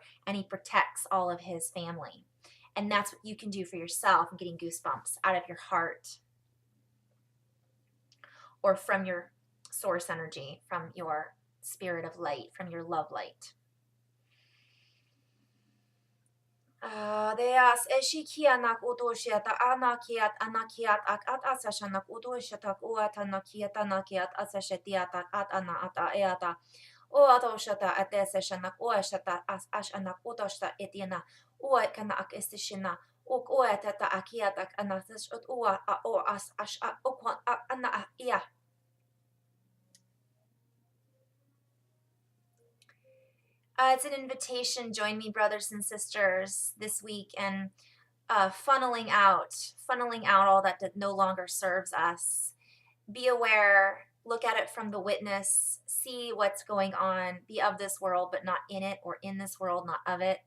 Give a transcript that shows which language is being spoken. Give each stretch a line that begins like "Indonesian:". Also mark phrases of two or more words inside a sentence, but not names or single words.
English: And he protects all of his family. And that's what you can do for yourself. I'm getting goosebumps out of your heart or from your source energy, from your spirit of light, from your love light. Deas eshikianak utoshiata anakiat anakiat ak asashanak utoshatak uatanakiat anakiat asashetiatak at ana ata eata. O atoshata ateseshanak oashata ashanak utoshta etiana uakana ak estishina uk oatata akiatak anasash ua o as ash okwan ana ia. It's an invitation. Join me, brothers and sisters, this week and funneling out all that no longer serves us. Be aware, look at it from the witness, see what's going on, be of this world, but not in it, or in this world, not of it.